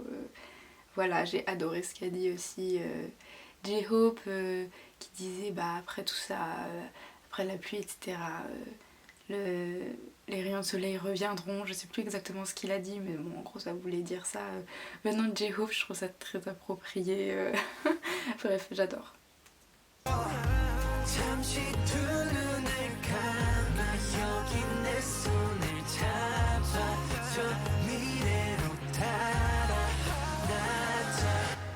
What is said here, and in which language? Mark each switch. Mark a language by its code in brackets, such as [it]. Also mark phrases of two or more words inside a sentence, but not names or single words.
[fr] Voilà, j'ai adoré ce qu'a dit aussi J-Hope qui disait après tout ça, après la pluie etc, les rayons de soleil reviendront, je sais plus exactement ce qu'il a dit, mais bon en gros ça voulait dire ça. Venant de J-Hope, je trouve ça très approprié. Bref, j'adore. [ko] 잠시 두 눈을 감아 여기 내 손을 잡아 저 미래로 달아나자.